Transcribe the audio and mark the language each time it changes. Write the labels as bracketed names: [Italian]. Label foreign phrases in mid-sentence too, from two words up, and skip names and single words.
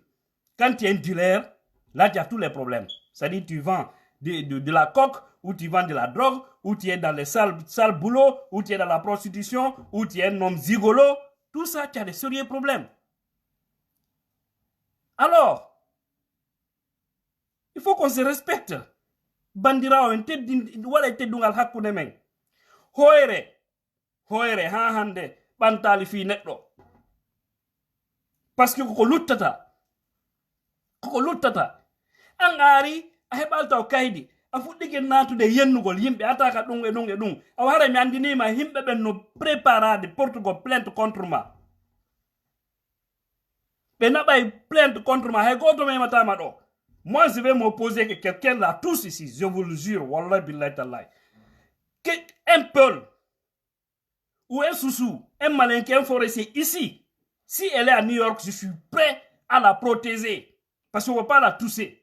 [French] Quand tu es un dealer, là, tu as tous les problèmes. C'est-à-dire, tu vends de la coke, ou tu vends de la drogue, ou tu es dans les sales boulots, ou tu es dans la prostitution, ou tu es un homme zigolo. Tout ça, tu as des sérieux problèmes. Alors, il faut qu'on se respecte. [Fula] Bandira wala te dungal hakkunde men. Hoere ha hande bantali fi neddo. Parce que ko luttata. An ari a hebal taw kaydi. A fuddike natude yennugol yimbe ataka dum e dum e dum. A wara mi andinima himbe ben no préparade Portugal [French] plainte contre moi. [Fula] Ben nabay [French] plainte contre moi. [Fula] He goto me matama do. [French] Moi, je vais m'opposer que quelqu'un là, tous ici, je vous le jure, [Arabic] wallah billahi tallah, [French] qu'un peul ou un soussou, un malinqué, un forestier ici, si elle est à New York, je suis prêt à la protéger. Parce qu'on ne va pas la tousser.